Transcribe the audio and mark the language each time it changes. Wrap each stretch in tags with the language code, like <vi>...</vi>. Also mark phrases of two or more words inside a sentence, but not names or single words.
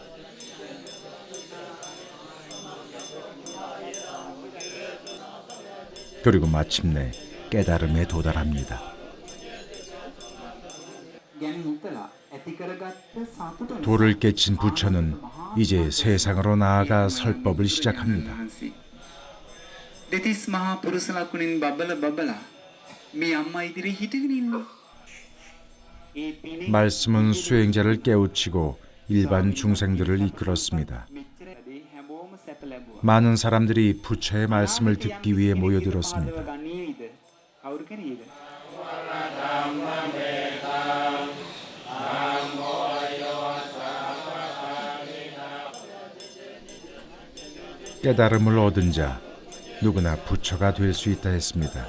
<ko>그리고 마침내 깨달음에 도달합니다. 도를 깨친 부처는 이제 세상으로 나아가 설법을 시작합니다.</ko> <si>දෙතිස් මහා පුරුෂ ලකුණින් බබල බබලා මේ අම්මා ඉදිරියේ හිටගෙන ඉන්නේ.</si> <ko>말씀은 수행자를 깨우치고 일반 중생들을 이끌었습니다. 많은 사람들이 부처의 말씀을 듣기 위해 모여들었습니다. 깨달음을 얻은 자 누구나 부처가 될 수 있다 했습니다.</ko>